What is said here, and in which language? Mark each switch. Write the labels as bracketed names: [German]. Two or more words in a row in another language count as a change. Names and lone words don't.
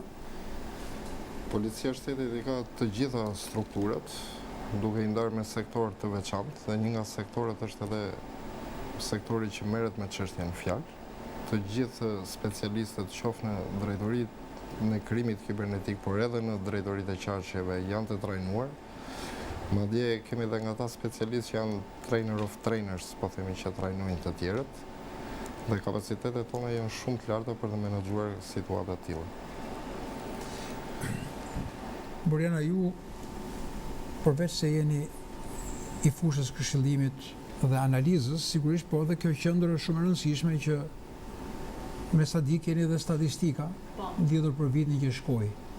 [Albanian] Policia e Shtetit i ka të gjitha strukturat, duke i ndarë me sektor të veçantë, dhe një nga sektorët është edhe sektori që merret me çështjen fjalë. Të gjithë specialistët, qoftë në drejtoritë në krimit kibernetik, por edhe në drejtoritë e qarqeve, janë të trajnuar Madje kemi edhe nga ta specialistë që janë [English] trainer of trainers, [Albanian] po themi që trajnojnë të tjerët, dhe kapacitetet tona janë shumë të larta për të menaxhuar situata të tilla. Boriana, ju përveç se jeni i fushës këshillimit dhe analizës, sigurisht po edhe kjo qendër është shumë e rëndësishme që me sa di keni edhe statistika lidhur për vitin që shkoi.